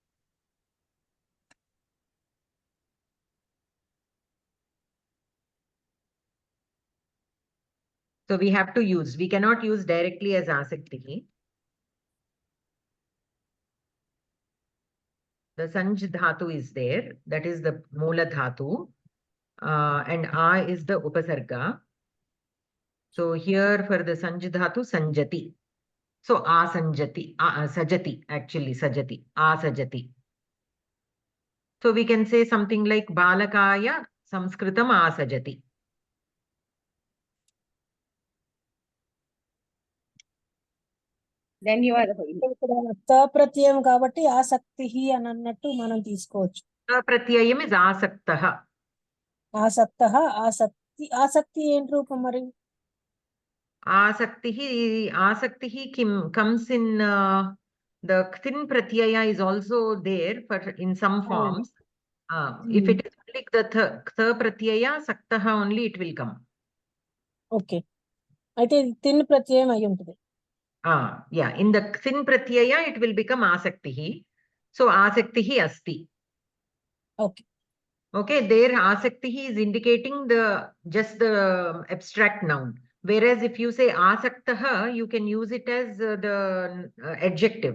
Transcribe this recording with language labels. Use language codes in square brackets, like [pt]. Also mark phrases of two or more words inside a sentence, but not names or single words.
[en] So we have to use, we cannot use directly as asakti. The [sa] sanj dhatu [en] is there, that is the [sa] moola dhatu, [en] and a is the upasarga. So here for the [sa] sanj dhatu, [en] sanjati. [sa] So asanjati, sajati, actually sajati, asajati. [en] So we can say something like [sa] balakaya samskritam asajati. [en] Then you are [te] ప్రత్యయం కాబట్టి ఆసక్తిః అని అన్నట్టు మనం తీసుకోవచ్చు. [en] Pratyayam is asaktaha. [te] ఆసక్తః ఆసక్తి ఏంటి రూపం మరి? [en] Asaktihi comes in the [sa] ktin pratyaya [en] is also there for in some forms. If it is like the [sa] tha pratyaya, [en] saktaha only it will come. [te] Okay. అయితే తిన్ ప్రత్యయం అయి ఉంటుంది. [en] Yeah, in the [sa] ktin pratyaya [en] it will become asaktihi. [sa] So asaktihi asti. [en] Okay. Okay, there asaktihi is indicating just the abstract noun. Whereas if you say asaktaha, you can use it as the adjective.